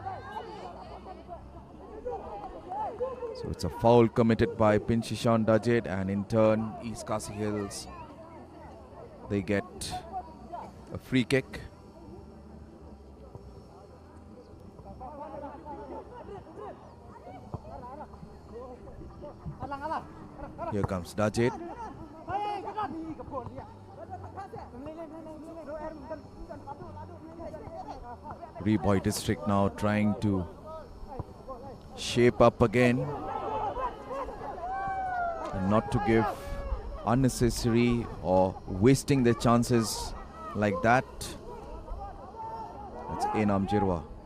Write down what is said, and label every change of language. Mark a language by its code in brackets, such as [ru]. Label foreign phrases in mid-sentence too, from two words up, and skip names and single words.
[en] So it's a foul committed by Pinchisha on Dajit, and in turn, East KHASI Hills, they get a free kick. Here comes Dajit. RI-BHOI district now trying to shape up again and not to give unnecessary or wasting their chances like that. That's Enam Jirwa.